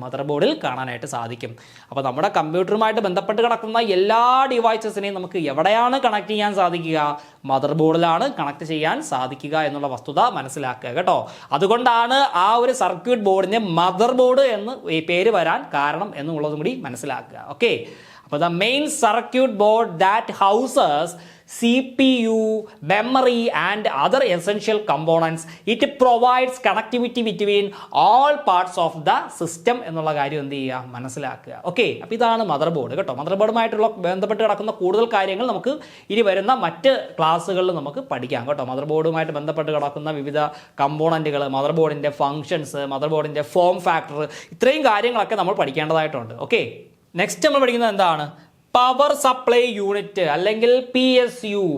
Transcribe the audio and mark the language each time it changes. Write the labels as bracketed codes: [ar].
[ml] Mother ബോർഡിൽ കാണാനായിട്ട് സാധിക്കും. അപ്പോൾ നമ്മുടെ കമ്പ്യൂട്ടറുമായിട്ട് ബന്ധപ്പെട്ട് കിടക്കുന്ന എല്ലാ ഡിവൈസസിനെയും നമുക്ക് എവിടെയാണ് കണക്ട് ചെയ്യാൻ സാധിക്കുക? മദർ ബോർഡിലാണ് കണക്ട് ചെയ്യാൻ സാധിക്കുക എന്നുള്ള വസ്തുത മനസ്സിലാക്കുക കേട്ടോ. അതുകൊണ്ടാണ് ആ ഒരു സർക്യൂട്ട് ബോർഡിന് മദർ ബോർഡ് എന്ന് ഈ പേര് വരാൻ കാരണം എന്നുള്ളതും കൂടി മനസ്സിലാക്കുക. [en] okay, അപ്പോൾ the main circuit board that houses CPU, memory and other essential components, it provides connectivity between all parts of the system [ml] എന്നുള്ള കാര്യം എന്ത് ചെയ്യുക? മനസ്സിലാക്കുക. ഓക്കെ, അപ്പോൾ ഇതാണ് മദർ ബോർഡ് കേട്ടോ. മദർ ബോർഡുമായിട്ടുള്ള ബന്ധപ്പെട്ട് കിടക്കുന്ന കൂടുതൽ കാര്യങ്ങൾ നമുക്ക് ഇനി വരുന്ന മറ്റ് ക്ലാസ്സുകളിൽ നമുക്ക് പഠിക്കാം കേട്ടോ. മദർ ബോർഡുമായിട്ട് ബന്ധപ്പെട്ട് കിടക്കുന്ന വിവിധ കമ്പോണൻറ്റുകൾ, മദർ ബോർഡിൻ്റെ ഫങ്ഷൻസ്, മദർ ബോർഡിൻ്റെ ഫോം ഫാക്ടർ, ഇത്രയും കാര്യങ്ങളൊക്കെ നമ്മൾ പഠിക്കേണ്ടതായിട്ടുണ്ട്. ഓക്കെ, നെക്സ്റ്റ് നമ്മൾ പഠിക്കുന്നത് എന്താണ്? പവർ സപ്ലൈ യൂണിറ്റ് അല്ലെങ്കിൽ PSU.